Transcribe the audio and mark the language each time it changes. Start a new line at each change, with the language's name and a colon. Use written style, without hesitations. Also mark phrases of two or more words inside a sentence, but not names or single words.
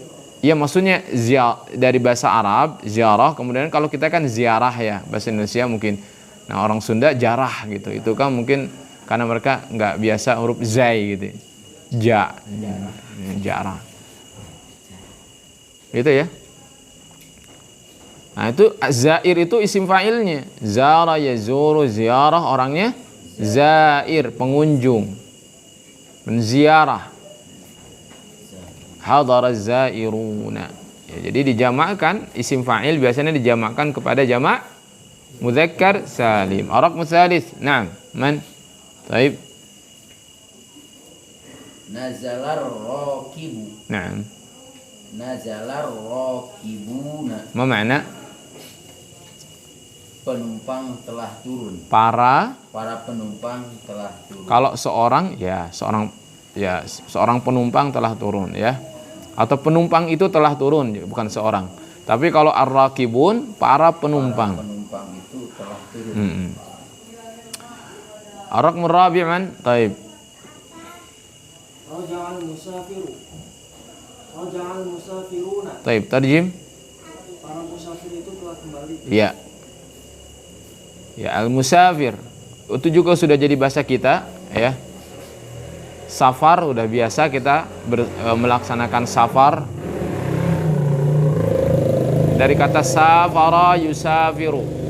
Indonesian: Iya, maksudnya dari bahasa Arab ziarah, kemudian kalau kita kan ziarah ya, bahasa Indonesia mungkin. Nah, orang Sunda jarah gitu. Itu kan mungkin karena mereka nggak biasa huruf zai gitu. Jarah. Gitu ya. Nah, itu zair itu
Arabic: اسم فاعل-nya. زار يزور، زيارة orangnya zair, pengunjung.
Indonesian: Menziarah.
Arabic: حضر الزائرون.
Indonesian: Ya, jadi dijamakkan
Arabic: اسم فاعل
Indonesian: biasanya dijamakkan kepada
Arabic: جمع مذكر سالم. الرقم الثالث. نعم. من? Baik. نزل الراكب. نعم. نزل الراكبون. ما المعنى?
Indonesian: Penumpang telah turun. Para penumpang telah turun. kalau seorang penumpang telah turun ya. Atau penumpang itu telah turun, bukan seorang. Tapi kalau ar-rakibun para penumpang. Para penumpang itu telah turun.
Arabic: الرقم الرابع من؟ طيب. رجع المسافر. رجع المسافرون. طيب، ترجم.
Indonesian: Para musafir itu telah kembali. Ya. Ya, al-musafir. Itu juga sudah jadi bahasa kita, ya. Safar udah biasa kita melaksanakan safar. Dari kata
Arabic: سافر يسافر.